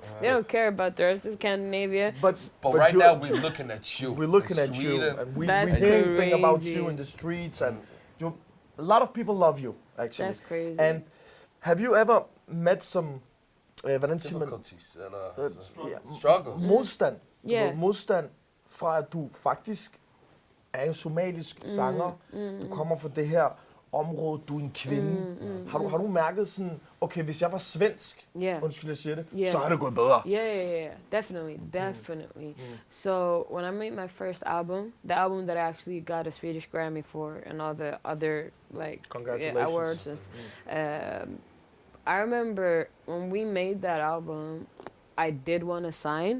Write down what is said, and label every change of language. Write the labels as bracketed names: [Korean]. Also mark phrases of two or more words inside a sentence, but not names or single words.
[English] They don't care about the rest of Scandinavia. But right now we're looking at you. We're looking at you, and we hear things about you in the streets, and a lot of people love you, actually. That's crazy. And have you ever met some difficulties struggles? [Danish] Modstand. [English] Yeah. [Danish] Modstand fra at du faktisk er en somalisk sanger. Du kommer fra det her område, du er en kvinde. Har du mærket sådan, okay, hvis jeg var svensk, undskyld jeg siger det, så er det gået bedre? [English] Yeah, definitely. So when I made my first album, the album that I actually got a Swedish Grammy for and all the other like awards, I remember when we made that album, I did want to sign.